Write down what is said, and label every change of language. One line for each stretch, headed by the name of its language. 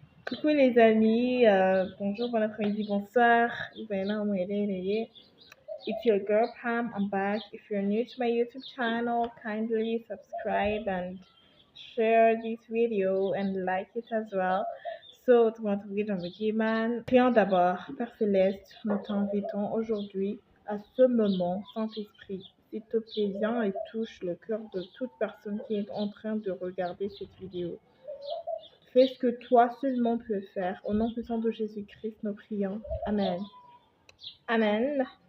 French: Coucou les amis, bonjour, bon après-midi, bonsoir.
English: It's your girl Pam. I'm back. If you're new to my YouTube channel, kindly subscribe and share this video and like it as well.
French: So, tout le monde dans le man. Prions d'abord, Père Céleste, nous t'invitons aujourd'hui à ce moment, Saint-Esprit. S'il te plaît, viens et touche le cœur de toute personne qui est en train de regarder cette vidéo. Fais ce que toi seulement peux faire. Au nom puissant de Jésus-Christ, nous prions. Amen. Amen.